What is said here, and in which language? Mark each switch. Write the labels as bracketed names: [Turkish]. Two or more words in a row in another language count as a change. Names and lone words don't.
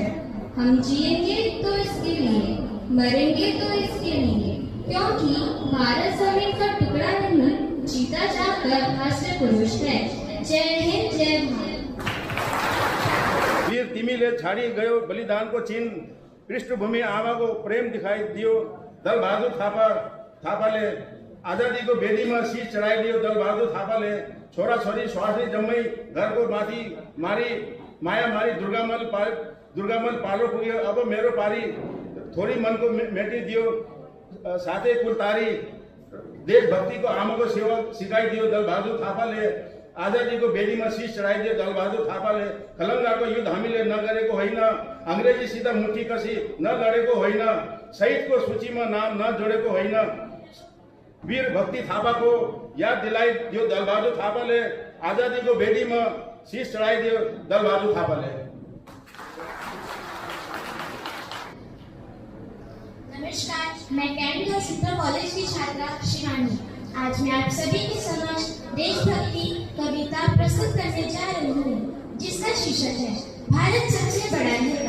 [Hindi] हम जिएंगे तो इसके लिए, मरेंगे तो इसके लिए, क्योंकि भारत जमीन का टुकड़ा नहीं, जीता जागता राष्ट्र पुरुष है। जय हिंद, जय भारत। [Nepali] वीर तिमिले छाड़ी गयो बलिदान को चिन्ह, पृष्ठभूमि आवा को प्रेम दिखाई दियो। दल बहादुर थापा ले आजादी को बेदी में शीश चढ़ाई दियो। दल बहादुर थापा ले छोरा छोरी स्वास्थ्य जम्मई घर को माथी मारी माया मारी दुर्गामल पालो पुगियो। अब मेरो पारी थोड़ी मन को मेटी दियो, साथे कुल तारी देशभक्ति को आमा को सेवा सिखाई दियो। दल बहादुर थापा ले आजादी को बेदी में शीश चढ़ाई दियो। दल बहादुर थापा ले खलंगा को युद्ध हामीले न गरेको होइन, अंग्रेजी सीधा मुट्ठी कसी न लडेको होइन, शहीद को सूची में नाम न जोडेको होइन। वीर भक्ति थापा को याद दिलाई दियो दल बहादुर थापा ले, आजादी को बेदी में शीश चढ़ाई दियो दल बहादुर थापा ले। [Hindi] नमस्कार, मैं कैंट गर्ल्स इंटर कॉलेज की छात्रा शिवानी। आज मैं आप सभी के समक्ष देशभक्ति कविता प्रस्तुत करने जा रही हूँ, जिसका शीर्षक है भारत सबसे बड़ा रहेगा।